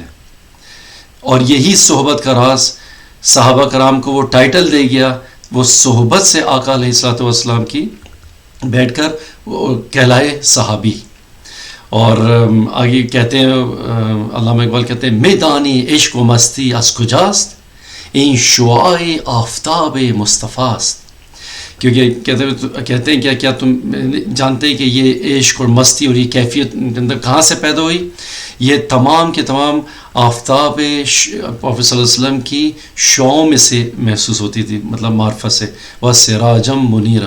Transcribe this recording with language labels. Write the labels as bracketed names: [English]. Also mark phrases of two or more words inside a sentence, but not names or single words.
[Urdu] اور یہی صحبت کا راز صحابہ کرام کو وہ ٹائٹل دے گیا, وہ صحبت سے آقا [Arabic] علیہ الصلوۃ والسلام [Urdu] کی بیٹھ کر وہ کہلائے صحابی. اور آگے کہتے ہیں علامہ اقبال کہتے ہیں [Persian] میدانی عشق و مستی از کجاست این شعاع آفتاب مصطفیٰست. [Urdu] کیونکہ کہتے ہیں کیا تم جانتے ہیں کہ یہ عشق اور مستی اور یہ کیفیت اندر کہاں سے پیدا ہوئی؟ یہ تمام کے تمام آفتاب پروفیٹ [Arabic] صلی اللہ علیہ وسلم [Urdu] کی شعاؤں میں سے محسوس ہوتی تھی, مطلب معرفت سے. [Arabic] وَسِرَاجًا مُنِيرًا.